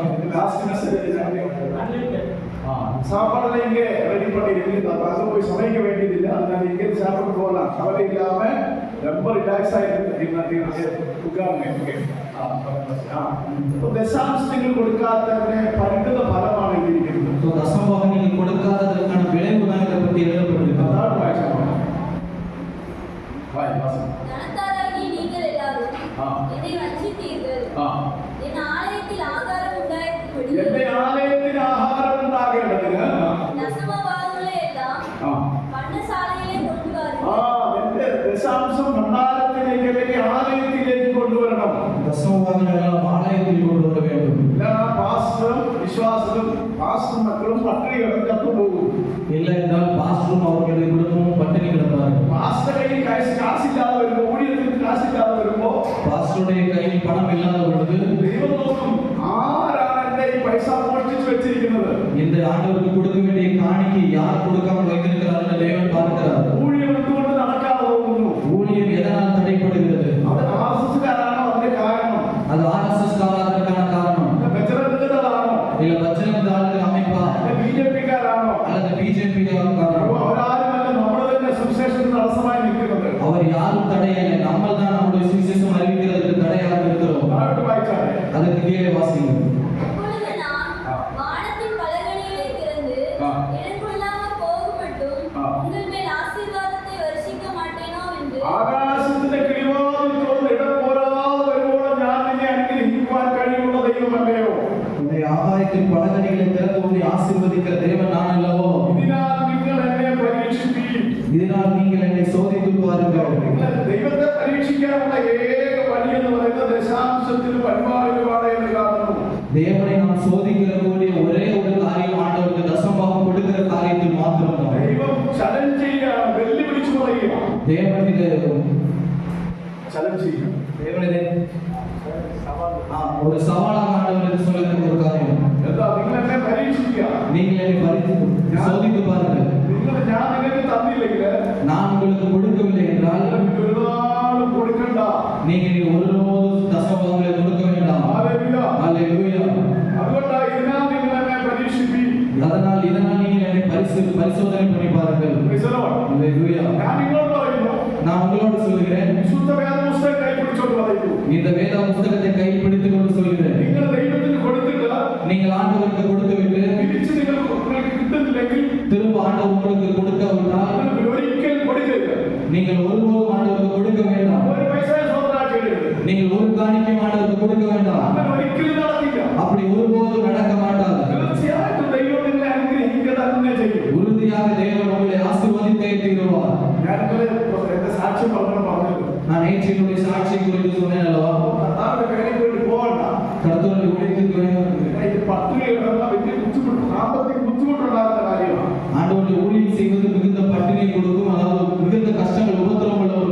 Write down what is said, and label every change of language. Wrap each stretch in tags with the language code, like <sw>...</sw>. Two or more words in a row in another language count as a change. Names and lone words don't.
<en>last message</en> <ta>சாப்பாடுல இங்கே ரெடி பண்ணிருக்கு. அங்க போய் சமைக்க வேண்டியதில்லை. அதனால இங்கே சாப்பிட்டு போகலாம். கவலை இல்லாம ரொம்ப ரிலாக்ஸ் ஆயிருக்கு. உட்காருங்க.</ta> <ml>ദശാംശങ്ങൾ കൊടുക്കാത്തതിന്റെ പരിണിത ഫലമാണ് ഇതിരിക്കുന്നത്.</ml> <ta>தசமபாகம் நீங்கள் கொடுக்காததற்கான விளைவு தான் இதை பற்றி எழுதப்பட்டிருக்கிறது.</ta> <ml>അതാണ് വായിച്ചത്.</ml> <ta>தனத்தாராகிய நீங்கள் எல்லாரும் என்னை வஞ்சித்தீர்கள். என் ஆலயத்தில் ஆகாரம் உண்டாயிருக்கும்படி</ta> <ml>എന്റെ ആലയത്തിന് ആഹാരം ഉണ്ടാകേണ്ടതിന്</ml> <ta>தசம பாகங்களை எல்லாம் பண்டசாலையிலே கொண்டு வாருங்கள்.</ta> <ml>എന്റെ ദശാംശം ഭണ്ഡാരത്തിലേക്ക് അല്ലെങ്കിൽ ആലയത്തിലേക്ക് കൊണ്ടുവരണം.</ml> <ta>தசமபாகம் எல்லாம் ஆலயத்தில் கொண்டு வர வேண்டும்.</ta> <ml>പാസ്റ്ററും വിശ്വാസവും പാസ്റ്ററും മക്കളും പട്ടിണി കിടന്നു പോകും.</ml> <ta>இல்லை என்றால் பாஸ்டரும் அவர்களுடைய குடும்பமும் பட்டினி கிடப்பார்கள்.</ta> <ml>പാസ്റ്റർ കയ്യിൽ കാശില്ലാതെ വരുമ്പോ, ഊഴിയത്തിന് കാശില്ലാതെ വരുമ്പോ</ml> <ta>பாஸ்டருடைய கையில் பணம் இல்லாத பொழுது</ta> <ml>ദൈവം നോക്കും, ആരാണ് എന്റെ ഈ പൈസ മോഷ്ടിച്ചു വെച്ചിരിക്കുന്നത്?</ml> <ta>இந்த ஆண்டவருக்கு கொடுக்க வேண்டிய காணிக்கை யார் கொடுக்காமல் வைத்திருக்கிறார்கள் தேவன் பார்க்கிறார்.</ta> <ml>ഊഴിയം എന്തുകൊണ്ട് നടക്കാതെ പോകുന്നു?</ml> <ta>ஊழியம் எதனால் தடைப்படுகிறது?</ta> <ml>അത് ആർഎസ്എസ്കാരാണോ അതിന്റെ കാരണം?</ml> <ta>அது RSS காரணத்திற்கான காரணம்.</ta> <ml>ബജറംഗദളാണോ?</ml> <ta>இல்ல பஜ்ரங் தளத்தின் அமைப்பா?</ta> <ml>ബിജെപിക്കാരാണോ?</ml> <ta>அல்லது பிஜேபி காரணம்?</ta> <ml>അവരാരുമല്ല, നമ്മൾ തന്നെ സുവിശേഷത്തിന് തടസ്സമായി നിൽക്കുന്നത്.</ml> <ta>அவர் யாரும் தடையில்லை, நம்ம தான் நம்முடைய சுவிசேஷம் அறிவிக்கிறதுக்கு தடையாக இருக்கிறோம்.</ta> <ml>താഴോട്ട് വായിച്ചാലേ</ml> <ta>அதுக்கு கீழே வாசிங்க. அப்பொழுது நான் வானத்தின் பலகணிகளை திறந்து எனக்குள்ளாக போகுமட்டும் உங்கள் மேல் ஆசீர்வாதத்தை வருஷிக்க மாட்டேனோ என்று</ta> <ml>ആകാശത്തിന്റെ കിളിവാതിൽ തുറന്ന് ഇടം പോരാതെ വരുവോളം ഞാൻ നിന്നെ അനുഗ്രഹിക്കുവാൻ കഴിവുള്ള ദൈവമല്ലയോ?</ml> <ta>உன்னை ஆகாயத்தின் பலகணிகளை திறந்து உன்னை ஆசீர்வதிக்கிற தேவன் நான் அல்லவோ?</ta> <ml>ഇതിനാൽ നിങ്ങൾ എന്നെ പരീക്ഷിപ്പീൻ.</ml> <ta>இதனால் நீங்கள் என்னை சோதித்து பாருங்கள்.</ta> <ml>നിങ്ങൾ ദൈവത്തെ പരീക്ഷിക്കാനുള്ള ഏക വഴി എന്ന് പറയുന്നത് ദശാംശത്തിന് പരിപാടികളാണ് എന്ന് കാണുന്നു.</ml> <ta>தேவனை நாம் சோதிக்கக்கூடிய ஒரே ஒரு காரியம் ஆண்டவருக்கு தசமபாகம் கொடுக்கிற காரியத்தில் மாத்திரம்தான்.</ta> <ml>ദൈവം ചലഞ്ച് ചെയ്യുകയാണ്, വെല്ലുവിളിച്ചു പറയുക.</ml> <ta>தேவன் இது</ta> <ml>ചലഞ്ച് ചെയ്യുക.</ml> <ta>தேவன் இதை ஒரு சவாலாக ஆண்டவருக்கு சொல்லுகிற ஒரு காரியம்.</ta> <ml>എന്താ? നിങ്ങൾ എന്നെ പരീക്ഷിക്കുക.</ml> <ta>நீங்கள் என்னை சோதித்து பாருங்கள்.</ta> <ml>ഞാൻ നിങ്ങൾക്ക് തന്നില്ലെങ്കിൽ</ml> <ta>நான் உங்களுக்கு കൊടുக்கவில்லை என்றால்</ta> <ml>നിങ്ങൾക്ക് ഒരു നാളും കൊടുക്കണ്ട.</ml> <ta>நீங்கள் ஒருபோதும் தசமபாகங்களை கொடுக்க வேண்டாம்.</ta> <ml>ഹല്ലേലൂയ.</ml> <ta>அல்லேலூயா.</ta> <ml>അതുകൊണ്ടാ ഇതിനാൽ നിങ്ങൾ എന്നെ പരീക്ഷിപ്പീൻ.</ml> <ta>இதனால் நீங்கள் என்னை பரிசோதனை பண்ணி பாருங்கள்.</ta> <en>Praise the Lord.</en> <ta>அல்லேலூயா.</ta> <ml>ഞാൻ നിങ്ങളോട് പറയുന്നു,</ml> <ta>நான் உங்களோடு சொல்கிறேன்,</ta> <ml>വിശുദ്ധ വേദപുസ്തകം കൈപിടിച്ചോണ്ട് പറയുന്നു,</ml> <ta>இந்த வேத புத்தகத்தை கையில் பிடித்துக் கொண்டு சொல்கிறேன்,</ta> <ml>നിങ്ങൾ ദൈവത്തിന് കൊടുത്തിട്ട്</ml> <ta>நீங்கள் ஆண்டவருக்கு கொடுத்து விட்டு</ta> <ml>തിരിച്ച് നിങ്ങൾക്ക് കിട്ടുന്നില്ലെങ്കിൽ</ml> <ta>திரும்ப ஆண்டவர் உங்களுக்கு கொடுக்காவிட்டால்</ta> <ml>നിങ്ങൾ ഒരിക്കലും കൊടുക്കരുത്.</ml> <ta>நீங்கள் ஒருபோதும் ஆண்டவருக்கு கொடுக்க வேண்டாம்.</ta> <ml>ഒരു പൈസ സ്വന്തം ചെയ്യരുത്.</ml> <ta>நீங்கள் ஒரு காணிக்கையும் ஆண்டவருக்கு கொடுக்க வேண்டாம்.</ta> <ml>അങ്ങനെ ഒരിക്കലും നടക്കില്ല.</ml> <ta>அப்படி ஒருபோதும் நடக்க மாட்டாது.</ta> <ml>തീർച്ചയായിട്ടും ദൈവം നിങ്ങളെ അനുഗ്രഹിക്കുക തന്നെ ചെയ്യും.</ml> <ta>உறுதியாக தேவன் உங்களை ஆசீர்வதித்தே தீருவார்.</ta> <ml>ഞാനിവിടെ എന്റെ സാക്ഷ്യം പറഞ്ഞല്ലോ.</ml> <ta>நான் நேற்று என்னுடைய சாட்சி குறித்து சொன்னேன் அல்லவா?</ta> <ml>കർത്താവിന്റെ വേലയ്ക്ക് വേണ്ടി പോകണ്ട.</ml> <ta>கர்த்தருடைய ஊழியத்துக்கு</ta> <ml>ഇത് പട്ടിണി കിടന്നാൽ വലിയ ബുദ്ധിമുട്ട്, സാമ്പത്തിക ബുദ്ധിമുട്ടുണ്ടാകുന്ന കാര്യമാണ്.</ml> <ta>ஆண்டவருடைய ஊழியம் செய்வது மிகுந்த பட்டினியை கொடுக்கும், அதாவது மிகுந்த கஷ்டங்கள் உபத்திரவங்கள்</ta>